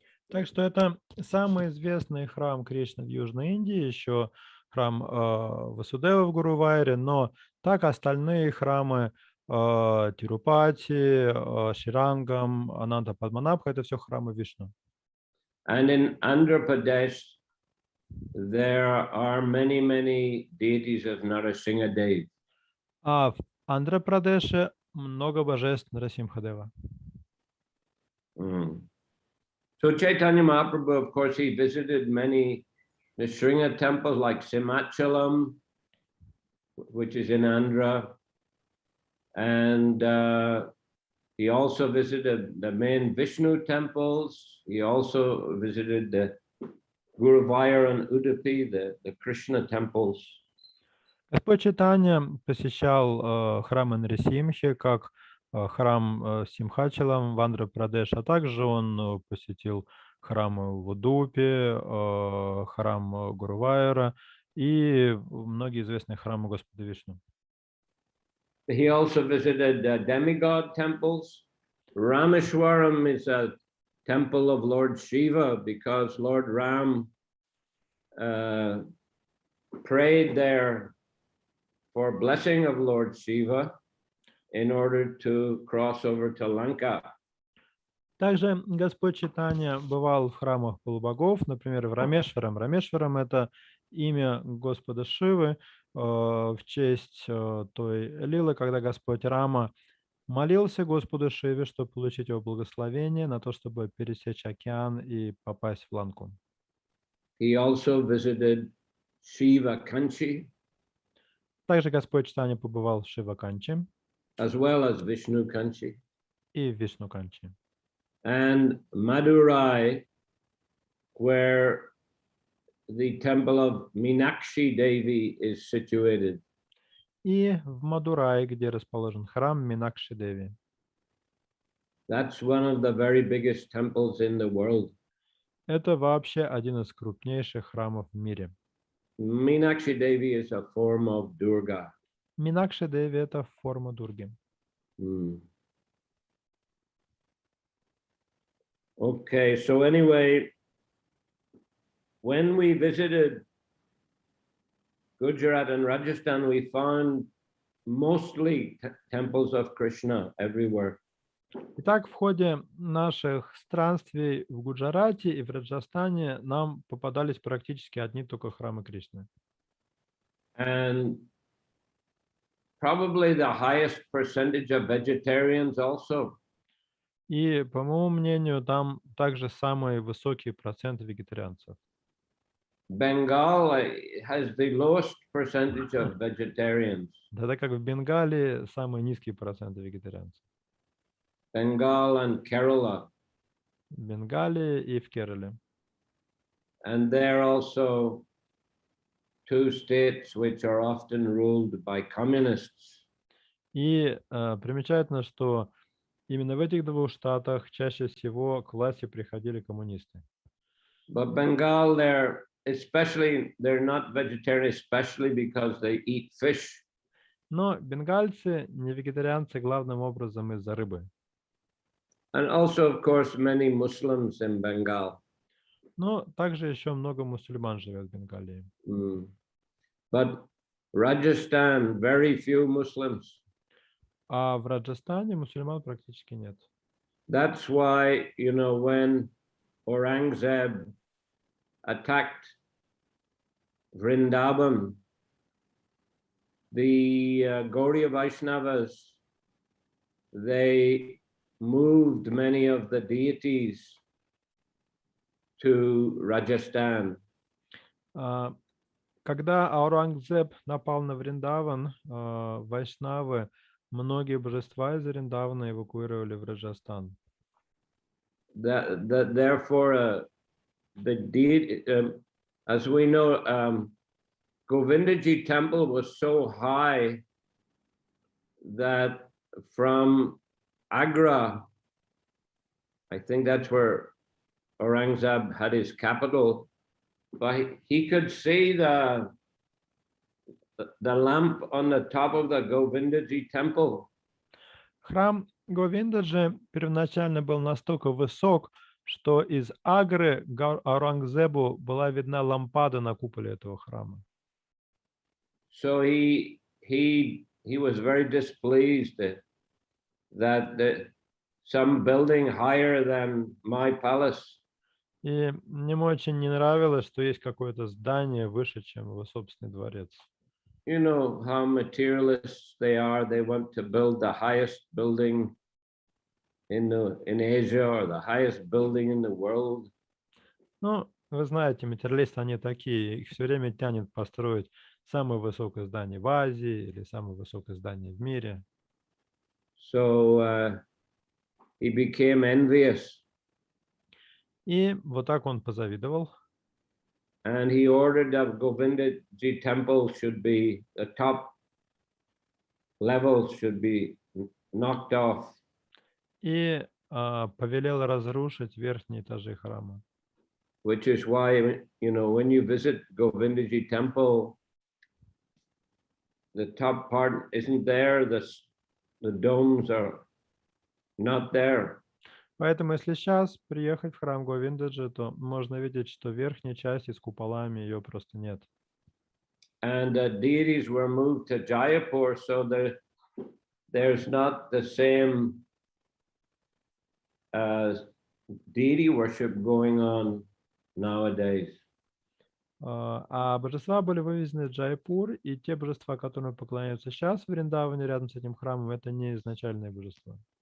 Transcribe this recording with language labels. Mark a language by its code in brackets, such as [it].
[ru] Так что это самый известный храм Кришны в Южной Индии, еще храм Васудева в Гурувайре, но так остальные храмы Тирупати, Ширангам, Ананта Падманабха — это все храмы Вишну. [en] And in Andhra Pradesh, there are many, many deities of Narasimhadev. [ru] А в Андхра-Прадеше много божеств Нарасимхадева. [en] So Chaitanya Mahaprabhu, of course, he visited many Nrsimha temples like Simachalam, which is in Andhra, and he also visited the main Vishnu temples. He also visited the Guruvayur and Udupi, the Krishna temples. [ru] Господь Чайтанья посещал храмы Нарисимхи, как храм Симхачалам в Андхра-Прадеш, а также он посетил храмы в Удупе, храм Гурувайра и многие известные храмы Господа Вишну. [en] He also visited demigod temples. Rameshwaram is a temple of Lord Shiva because Lord Ram prayed there for blessing of Lord Shiva in order to cross over to Lanka. [ru] Также Господь Чайтанья бывал в храмах полубогов, например, в Рамешварам. Рамешварам — это имя Господа Шивы в честь той лилы, когда Господь Рама молился Господу Шиве, чтобы получить его благословение на то, чтобы пересечь океан и попасть в Ланку. [en] He also visited Shiva Kanchi, [ru] Также Господь Чайтанья побывал в Шива-Канчи [en] as well as Vishnu Kanchi. [ru] и в Вишну-Канчи. [en] and Madurai, where the temple of Meenakshi Devi is situated. [ru] И в Мадурае, где расположен храм Минакши Деви. [en] That's one of the very biggest temples in the world. [ru] Это вообще один из крупнейших храмов в мире. [en] Meenakshi Devi is a form of Durga. [ru] Минакши Деви — это форма Дурги. [en] Okay, so anyway, when we visited Gujarat and Rajasthan, we found mostly temples of Krishna everywhere. [ru] Итак, в ходе наших странствий в Гуджарате и в Раджастане нам попадались практически одни только храмы Кришны. [en] And probably the highest percentage of vegetarians also. [ru] И, по моему мнению, там также самый высокий процент вегетарианцев. [en] Bengal has the lowest percentage of vegetarians. [ru] Тогда как в Бенгалии самый низкий процент вегетарианцев. [en] Bengal and Kerala. [ru] В Бенгалии и в Керале. [en] And they're also two states which are often ruled by communists. [ru] И примечательно, что именно в этих двух штатах чаще всего к власти приходили коммунисты. [en] But Bengal, they're not vegetarian, especially because they eat fish. [ru] Но бенгальцы не вегетарианцы главным образом из-за рыбы. [en] And also, of course, many Muslims in Bengal. [ru] Но также еще много мусульман живет в Бенгалии. [en] But Rajasthan, very few Muslims. [ru] А в Раджастане мусульман практически нет. [en] That's why, when Aurangzeb attacked Vrindavan, the Gaudiya Vaishnavas, they moved many of the deities to Rajasthan. [ru] Когда Аурангзеб напал на Вриндаван, вайшнавы многие божества из Вриндавана эвакуировали в Раджастан. [en] Therefore, the deity, as we know, Govindaji temple was so high that from Agra, I think that's where Aurangzeb had his capital, but he could see the lamp on the top of the Govindaji temple. [ru] Храм Говиндаджи первоначально был настолько высок, что из Агры Аурангзебу была видна лампада на куполе этого храма. [en] So he was very displeased that some building higher than my palace. [ru] И мне очень не нравилось, что есть какое-то здание выше, чем его собственный дворец. [en] You know how materialists they are. They want to build the highest building in Asia or the highest building in the world. [ru] Ну, вы знаете, материалисты они такие, их все время тянет построить самое высокое здание в Азии или самое высокое здание в мире. [en] So he became envious. [ru] И вот так он позавидовал. [en] And he ordered that Govindaji temple should be, the top levels should be knocked off. [ru] И повелел разрушить верхние этажи храма. [en] Which is why, when you visit Govindaji temple, the top part isn't there, the domes are not there. [ru] Поэтому, если сейчас приехать в храм Говиндаджи, то можно видеть, что верхняя часть с куполами ее просто нет. [en] And the deities were moved to Jaipur, so there's not the same deity worship going on nowadays. [ru] А божества были вывезены в Джайпур, и те божества, которым поклоняются сейчас в Вриндаване рядом с этим храмом, это не изначальные божества.